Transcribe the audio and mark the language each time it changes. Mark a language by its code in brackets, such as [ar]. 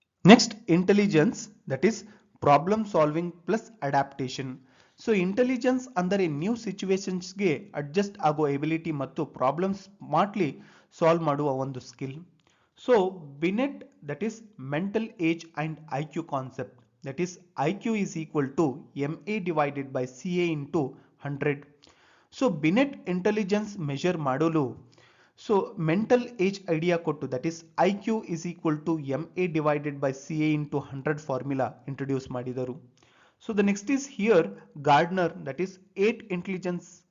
[en] Next intelligence, that is problem solving plus adaptation. [kn] So intelligence ಅಂದರೆ new ಸಿಚುವೇಶನ್ಸ್ಗೆ adjust ಆಗೋ ability ಮತ್ತು problem smartly solve ಮಾಡುವ ಒಂದು skill. [en] So Binet, that is mental age and IQ concept. that is IQ is equal to MA divided by CA into 100. [kn] So ಬಿನೆಟ್ intelligence measure ಮಾಡಲು so mental age idea ಕೊಟ್ಟು that is [en] IQ is equal to MA divided by CA into 100 [kn] formula introduce ಮಾಡಿದರು. [en] So the next is here Gardner that is 8 intelligence.